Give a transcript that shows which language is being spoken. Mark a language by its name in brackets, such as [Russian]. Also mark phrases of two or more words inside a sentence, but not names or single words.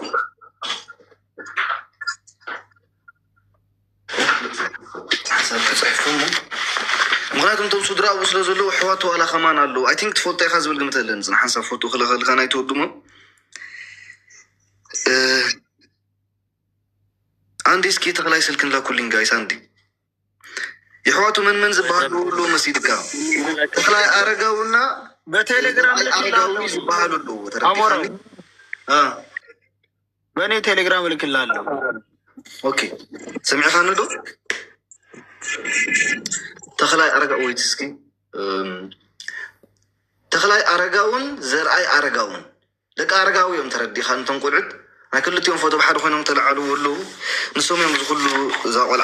[Tigrinya] ሓሳብ ተፅሒፎሞ ምክንያቱም እቶም ስድራ ኣብኡ ስለ ዘለዉ ኣሕዋቱ ዋላ ከማን ኣለዉ። [English] I think [Tigrinya] ትፈልጦ ኢኻ ዝብል ግምት ኣለኒ ፅና ሓንሳብ ፎቶ ክለኸልካ ናይ ተወድሞ አንዲ እስኪ ተክላይ ስልክ ንላኩልኝ ጋይስ። አንዲ የሕዋቱ መን ዝበሃሉ ሁሉ መሲድካ ተክላይ አረጋውና [Amharic] በቴሌግራም [Tigrinya] አረጋዊ ዝበሃሉ ሁሉ ተረዲኻኒ። [Amharic] በእኔ ቴሌግራም ልክላለሁ። [Tigrinya] ኦኬ ሰሚዕካ ንዶ ተክላይ አረጋ ወይት እስኪ ተክላይ አረጋውን ዘርአይ አረጋውን ደቂ አረጋዊ እዮም ተረዲኻ እንቶም ቆልዑት ናይ ክልቲኦም ፎቶ ብሓደ ኮይኖም ተለዓሉ ኣለዉ። ንሶም እዮም ዝኩሉ እዛ ቆልዓ